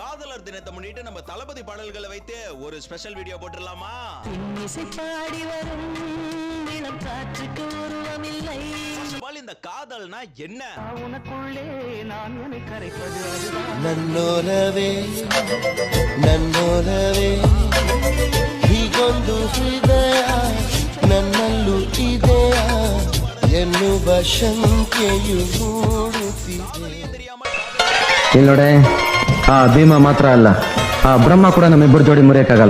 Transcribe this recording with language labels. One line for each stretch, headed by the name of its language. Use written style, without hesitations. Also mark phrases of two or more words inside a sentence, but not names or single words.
Tamil: காதலர் தினத்தை முன்னிட்டு நம்ம தளபதி பாடல்களை வைத்து ஒரு ஸ்பெஷல் வீடியோ போட்டுடலாமா? பாடி வரும் இளம் காற்றுக்கு உருவமில்லை. இந்த காதல்னா என்ன? உனக்குள்ளே நான் உன்னை கரைப்பது
Kannada: ನನ್ನೋಲವೇ ನನ್ನೋಲವೇ ಹೀಗೊಂದು ಹೃದಯ ನನ್ನಲ್ಲೂ ಇದೆಯ ಎನ್ನುವ ಶಂಕೆಯು ಮೂಡುತ್ತಿದೆ. ಇಲ್ಲೋಡೆ ಆ ಭೀಮ ಮಾತ್ರ ಅಲ್ಲ, ಆ ಬ್ರಹ್ಮ ಕೂಡ ನಮ್ಮಿಬ್ಬರು ಜೋಡಿ ಮುರಿಯಕ್ಕಾಗಲ್ಲ.